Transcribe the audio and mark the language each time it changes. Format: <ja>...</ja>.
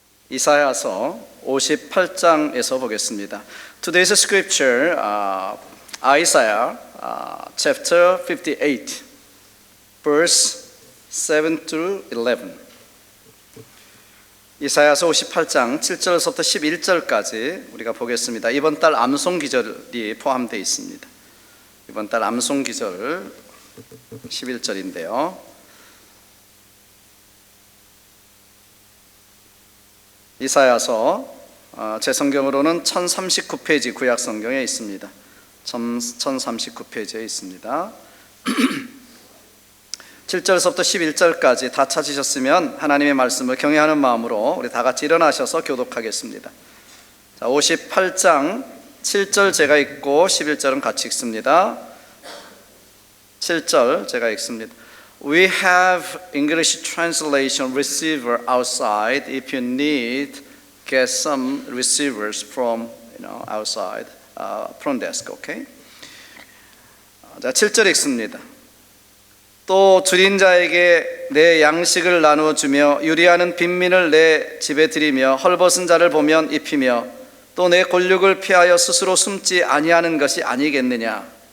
<ko>이사야서 58장에서 보겠습니다.</ko> <en>Today's scripture, Isaiah chapter 58, verse 7 through 11.</en> <ko>이사야서 58장 7절부터 11절까지 우리가 보겠습니다. 이번 달 암송 기절이 포함되어 있습니다. 이번 달 암송 기절 11절인데요. 이사야서 제 성경으로는 1039페이지 구약 성경에 있습니다. 1039페이지에 있습니다. 7절서부터 11절까지 다 찾으셨으면 하나님의 말씀을 경외하는 마음으로 우리 다 같이 일어나셔서 교독하겠습니다. 자, 58장 7절 제가 읽고 11절은 같이 읽습니다. 7절 제가 읽습니다.</ko> <en>We have English translation receiver outside. If you need, get some receivers from outside, front desk.</en> <ko>Okay? 자, 7절 읽습니다. 또 줄인 자에게 내 양식을 나누어 주며 유리하는 빈민을 내 집에 들이며 헐벗은 자를 보면 입히며 또 내 권력을 피하여 스스로 숨지 아니하는 것이 아니겠느냐.</ko>